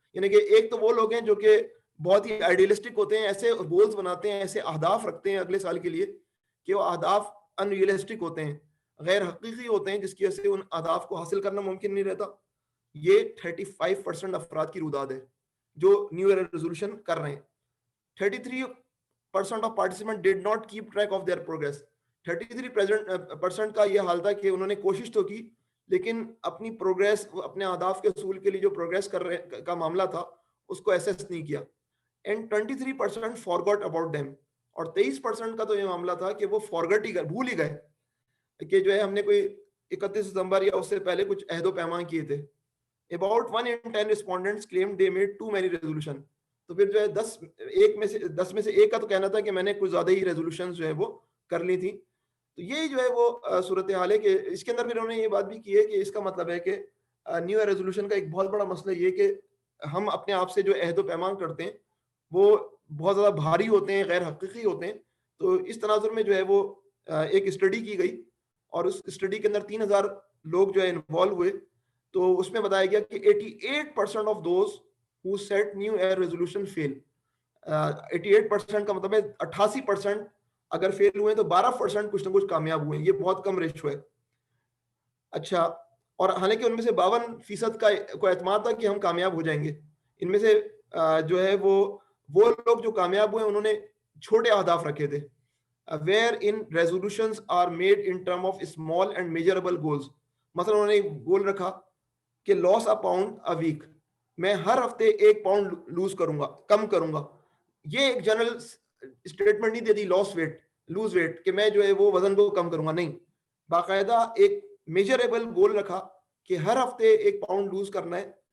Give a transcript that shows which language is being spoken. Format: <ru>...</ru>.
<ur>یعنی کہ ایک تو وہ لوگ ہیں جو کہ بہت ہی آئیڈیلسٹک ہوتے ہیں، ایسے گولز بناتے ہیں، ایسے اہداف رکھتے ہیں اگلے سال کے لیے کہ وہ اہداف انریلسٹک ہوتے ہیں، غیر حقیقی ہوتے ہیں، جس کی وجہ سے ان اہداف کو حاصل کرنا ممکن نہیں رہتا. یہ 35% افراد کی روداد ہے جو نیو ایئر ریزولوشن کر رہے ہیں.</ur> <en>33% of participants did not keep track of their progress.</en> <ur>33% کا یہ حال تھا کہ انہوں نے کوشش تو کی لیکن اپنی پروگریس، اپنے اہداف کے حصول کے لیے جو پروگریس کا معاملہ تھا اس کو ایسیس نہیں کیا.</ur> <en>And 23% forgot about them.</en> <ur>اور 23% کا تو یہ معاملہ تھا کہ وہ فارگٹ ہی بھول ہی گئے کہ جو ہے ہم نے کوئی 31 دسمبر یا اس سے پہلے کچھ عہد و پیمان کیے تھے.</ur> <en>About 1 in 10 respondents claimed they made too many resolutions.</en> <ur>تو پھر جو ہے 10 میں سے ایک کا تو کہنا تھا کہ میں نے کچھ زیادہ ہی ریزولوشنز جو ہے وہ کر لی تھی. تو یہ جو ہے وہ صورتحال ہے کہ اس کے اندر پھر انہوں نے یہ بات بھی کی ہے کہ اس کا مطلب ہے کہ نیو ایئر ریزولوشن کا ایک بہت بڑا مسئلہ یہ کہ ہم اپنے آپ سے جو عہد و پیمان کرتے ہیں وہ بہت زیادہ بھاری ہوتے ہیں، غیر حقیقی ہوتے ہیں. تو اس تناظر میں جو ہے وہ ایک اسٹڈی کی گئی اور اس اسٹڈی کے اندر 3000 لوگ جو ہے انوالو ہوئے تو اس میں بتایا گیا کہ</ur> <en>88% of those who set new year resolution fail.</en> <ur>88% کا مطلب ہے 88% اگر فیل ہوئے تو 12% کچھ نہ کچھ کامیاب ہوئے. یہ بہت کم ریشو ہے. اچھا, اور حالانکہ ان میں سے 52% کا کو اعتماد تھا کہ ہم کامیاب ہو جائیں گے. ان میں سے جو ہے وہ لوگ جو کامیاب ہوئے انہوں نے چھوٹے اہداف رکھے تھے.</ur> <en>where in resolutions are made in term of small and measurable goals.</en> <ur>مثلا انہوں نے گول رکھا کہ</ur> <en>lose a pound a week,</en> <ur>میں ہر ہفتے 1 پاؤنڈ لوز کروں گا, کم کروں گا. یہ ایک جنرل اسٹیٹمنٹ نہیں دے دی لوز ویٹ کہ میں جو ہے وہ وزن کو کم کروں گا, نہیں. باقاعدہ ایک میجریبل گول رکھا کہ ہر ہفتے 1 پاؤنڈ لوز کرنا ہے.</ur>